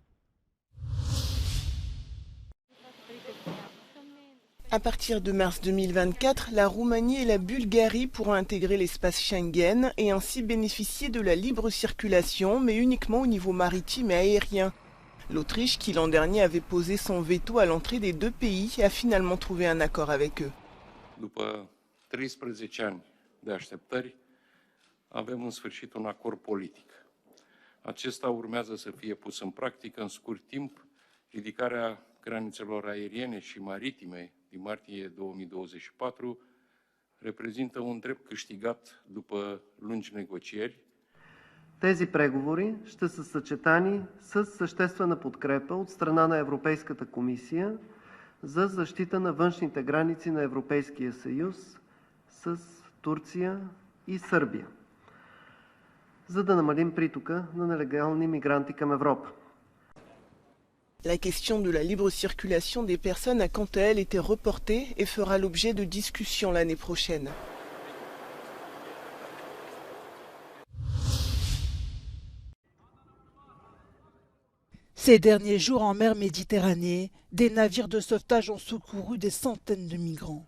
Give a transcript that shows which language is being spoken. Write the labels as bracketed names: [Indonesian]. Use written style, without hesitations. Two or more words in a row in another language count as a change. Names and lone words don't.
[French] À partir de mars 2024, la Roumanie et la Bulgarie pourront intégrer l'espace Schengen et ainsi bénéficier de la libre circulation, mais uniquement au niveau maritime et aérien. L'Autriche, qui l'an dernier avait posé son veto à l'entrée des 2 pays, a finalement trouvé un accord avec eux. [Romanian] După 13 ani de așteptări, avem în sfârșit un acord politic. Acesta urmează să fie pus în practică în scurt timp. Ridicarea granițelor aeriene și maritime din martie 2024 reprezintă un drept câștigat după lungi negocieri. [Bulgarian] Тези преговори ще са съчетани с съществена подкрепа от страна на Европейската комисия за защита на външните граници на Европейския съюз с Турция и Сърбия, за да намалим притока на нелегални мигранти към Европа. [French] La question de la libre circulation des personnes a quant à elle été reportée et fera l'objet de discussions l'année prochaine. Ces derniers jours en mer Méditerranée, des navires de sauvetage ont secouru des centaines de migrants.